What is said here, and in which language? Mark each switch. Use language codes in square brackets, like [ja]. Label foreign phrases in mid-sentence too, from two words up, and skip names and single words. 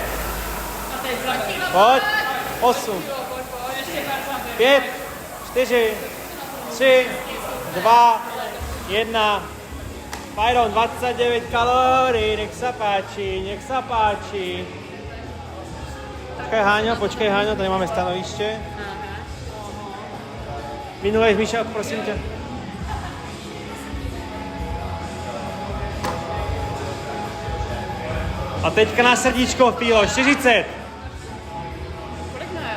[cs] Pojď. 8. 5, 4, 3, 2, 1. [sk] Byron, 29 kalórií, nech sa páči, nech sa páči. Počkaj Háňo, [cs] tady máme stanoviště. Minulej Míša, prosím tě. A teďka na srdíčko, Fílo, 40. Kolik najel?